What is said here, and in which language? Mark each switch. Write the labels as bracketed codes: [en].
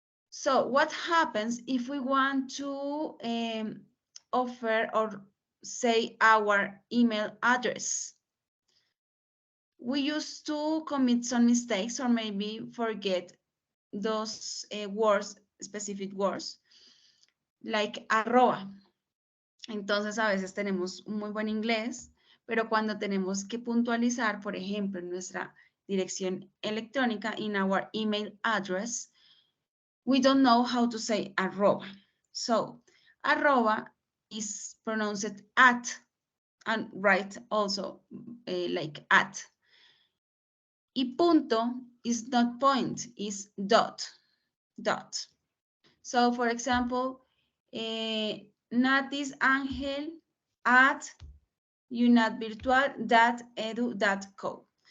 [en] So what happens if we want to offer or say our email address? We used to commit some mistakes or maybe forget those words, specific words, like arroba. [es] Entonces a veces tenemos un muy buen inglés, pero cuando tenemos que puntualizar, por ejemplo, nuestra dirección electrónica, [en] in our email address, we don't know how to say arroba. So arroba is pronounced at and write also like at. Y punto is not point, is dot. So for example, Natis Angel at unatvirtual.edu.co.